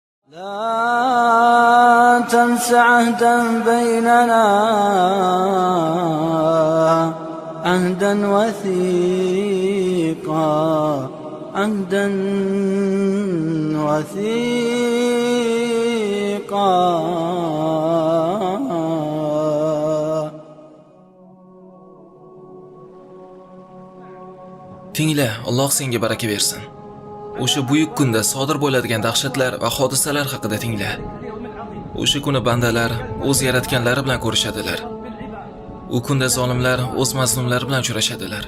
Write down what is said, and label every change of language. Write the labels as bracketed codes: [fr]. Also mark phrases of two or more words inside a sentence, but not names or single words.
[ar] لا تنس عهدا بيننا عهدا وثيقا عهدا وثيقا. [uz] Tingla, Alloh senga baraka bersin. O'sha buyuk kunda sodir bo'ladigan dahshatlar va hodisalar haqida tingla. O'sha kuni bandalar o'z yaratganlari bilan ko'rishadilar. U kunda zolimlar o'z mazlumlari bilan uchrashadilar.